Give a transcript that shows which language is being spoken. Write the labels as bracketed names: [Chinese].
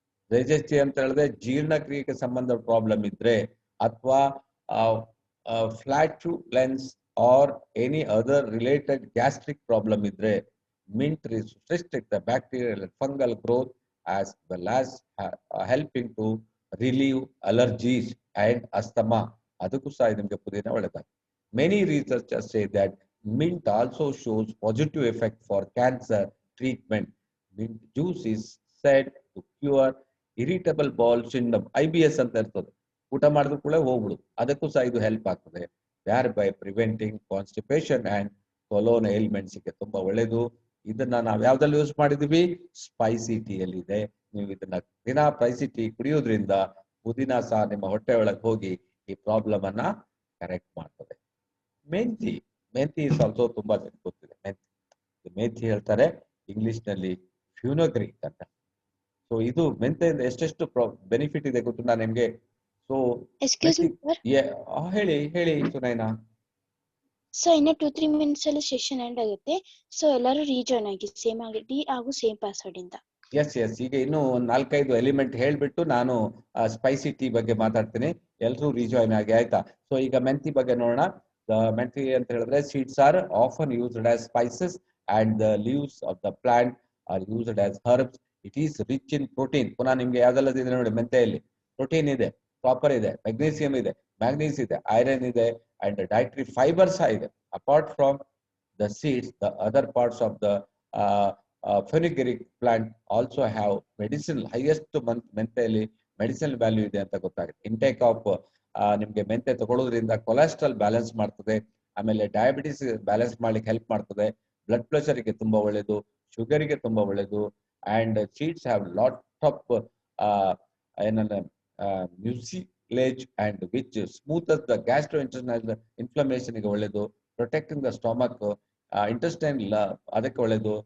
[Kannada] Digestive ಅಂತ ಹೇಳಿದ್ರೆ ಜೀರ್ಣಕ್ರಿಯೆಗೆ ಸಂಬಂಧ ಪ್ರಾಬ್ಲಮ್ ಇದ್ರೆ, ಅಥವಾ [English] flatulence or any other related gastric problem [Kannada] ಇದ್ರೆ, [English] Mint restrict the bacterial and fungal growth as well as helping to relieve allergies and asthma. [Kannada] ಅದಕ್ಕೂ ಸಹ ನಿಮ್ಗೆ ಪುದೀನ ಒಳ್ಳೆದಾಗ್ತದೆ. [English] Many researchers say that mint also shows positive effect for cancer treatment. Mint juice is said to cure irritable bowel syndrome, IBS [Kannada] ಅಂತ ಇರ್ತದೆ. ಊಟ ಮಾಡಿದ್ರು ಕೂಡ ಹೋಗ್ಬಿಡು, ಅದಕ್ಕೂ ಸಹ ಇದು ಹೆಲ್ಪ್ ಆಗ್ತದೆ. [English] thereby preventing constipation and colon ailments [Kannada] ಗೆ ತುಂಬಾ ಒಳ್ಳೇದು. ಇದನ್ನ ನಾವು ಯಾವ್ದ್ರಲ್ಲಿ ಯೂಸ್ ಮಾಡಿದೀವಿ? ಸ್ಪೈಸಿ ಟೀಯಲ್ಲಿ ಇದೆ. ನೀವು ಇದನ್ನ ದಿನ ಸ್ಪೈಸಿ ಟೀ ಕುಡಿಯೋದ್ರಿಂದ ಪುದೀನ ಸಹ ನಿಮ್ಮ ಹೊಟ್ಟೆ ಒಳಗೆ ಹೋಗಿ ಈ ಪ್ರಾಬ್ಲಮ್ ಅನ್ನ ಕರೆಕ್ಟ್ ಮಾಡ್ತದೆ. ಮೆಂತಿ, ಮೆಂತಿ [English] is also [Kannada] ತುಂಬಾ ಜನಕ್ಕೆ ಗೊತ್ತಿದೆ. ಮೆಂತಿ ಹೇಳ್ತಾರೆ ಇಂಗ್ಲಿಷ್ ನಲ್ಲಿ ಫ್ಯೂನೋಗ್ರಿಕ್ ಅಂತ. ಸೊ ಇದು ಮೆಂತೆಯಿಂದ ಎಷ್ಟೆಷ್ಟು ಬೆನಿಫಿಟ್ ಇದೆ ಗೊತ್ತು ನಾನು ನಿಮ್ಗೆ. ಸೊ [English] excuse me sir, [Kannada] ಹೇಳಿ ಹೇಳಿ ಸುನೈನಾ. ಸೊ ಇನ್ನ 2-3 ಮಿನಿಟ್ಸ್ ಅಲ್ಲಿ ಸೆಷನ್ ಎಂಡ್ ಆಗುತ್ತೆ. ಸೊ ಎಲ್ಲರೂ ರೀಜಾಯ್ನ್ ಆಗಿ ಸೇಮ್ ಆಗಿ ಹಾಗೂ ಸೇಮ್ ಪಾಸ್ವರ್ಡ್ ಇಂದ. ಎಸ್ ಎಸ್, ಈಗ ಇನ್ನು ಒಂದು 4-5 ಎಲಿಮೆಂಟ್ ಹೇಳ್ಬಿಟ್ಟು ನಾನು ಸ್ಪೈಸಿ ಟೀ ಬಗ್ಗೆ ಮಾತಾಡ್ತೀನಿ. ಎಲ್ಲರೂ ರೀಜಾಯ್ನ್ ಆಗಿ, ಆಯ್ತಾ? ಸೊ ಈಗ ಮೆಂತಿ ಬಗ್ಗೆ ನೋಡೋಣ. ಮೆಂತಿ ಅಂತ ಹೇಳಿದ್ರೆ [English] Seeds are often used as spices and the leaves of the plant are used as herbs. It is rich in protein. [Kannada] ಪುನಃ ನಿಮ್ಗೆ ಯಾವ್ದೆಲ್ಲ ಇದೆ ನೋಡಿ, ಮೆಂತೆಯಲ್ಲಿ ಪ್ರೋಟೀನ್ ಇದೆ, ಕಾಪರ್ ಇದೆ, ಮೆಗ್ನೀಸಿಯಂ ಇದೆ, ಮ್ಯಾಂಗನೀಸ್ ಇದೆ, ಐರನ್ ಇದೆ, ಅಂಡ್ ಡೈಟ್ರಿ ಫೈಬರ್ಸ್ ಇದೆ. [English] apart from the seeds, the other parts of the fenugreek plant also have medicinal, highest [Kannada] ಮೆಂತೆಯಲ್ಲಿ medicinal value ಇದೆ ಅಂತ ಗೊತ್ತಾಗುತ್ತೆ. [English] intake of [Kannada] ನಿಮ್ಗೆ ಮೆಂತೆ ತಗೊಳ್ಳೋದ್ರಿಂದ ಕೊಲೆಸ್ಟ್ರಾಲ್ ಬ್ಯಾಲೆನ್ಸ್ ಮಾಡ್ತದೆ, ಆಮೇಲೆ ಡಯಾಬಿಟಿಸ್ ಬ್ಯಾಲೆನ್ಸ್ ಮಾಡ್ಲಿಕ್ಕೆ ಹೆಲ್ಪ್ ಮಾಡ್ತದೆ, ಬ್ಲಡ್ ಪ್ರೆಷರ್ ಗೆ ತುಂಬಾ ಒಳ್ಳೇದು, ಶುಗರ್ ಗೆ ತುಂಬಾ ಒಳ್ಳೇದು. [English] and seeds have lot of ಏನನ್ನ mucilage and which smooth the gastro intestinal inflammation [Kannada] ಗೆ ಒಳ್ಳೇದು, [English] protecting the stomach, intestine [Kannada] ಅದಕ್ಕೆ ಒಳ್ಳೇದು.